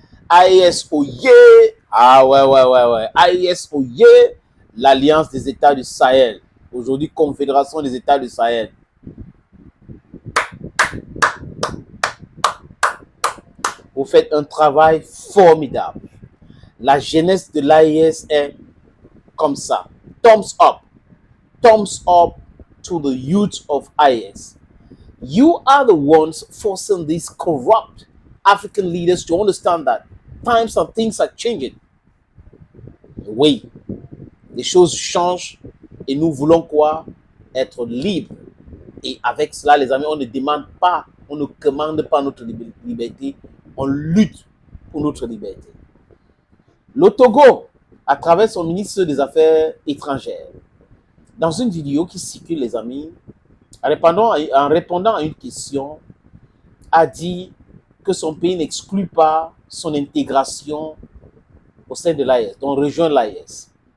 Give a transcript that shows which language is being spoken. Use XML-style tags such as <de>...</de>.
<fr>AES Oye, ah ouais. AES Oye, l'Alliance des États du Sahel. Aujourd'hui, Confédération des États du Sahel. Vous faites un travail formidable. La jeunesse de l'AES est comme ça.</fr> <en>Thumbs up. Thumbs up to the youth of AES. You are the ones forcing these corrupt African leaders to understand that times and things are changing.</en> <fr>Oui, les choses changent et nous voulons quoi? Être libres. Et avec cela, les amis, on ne demande pas, on ne commande pas notre liberté, on lutte pour notre liberté. Le Togo, à travers son ministre des Affaires étrangères, dans une vidéo qui circule, les amis, en répondant à une question, a dit que son pays n'exclut pas son intégration au sein de l'AES, donc rejoindre l'AES.</fr>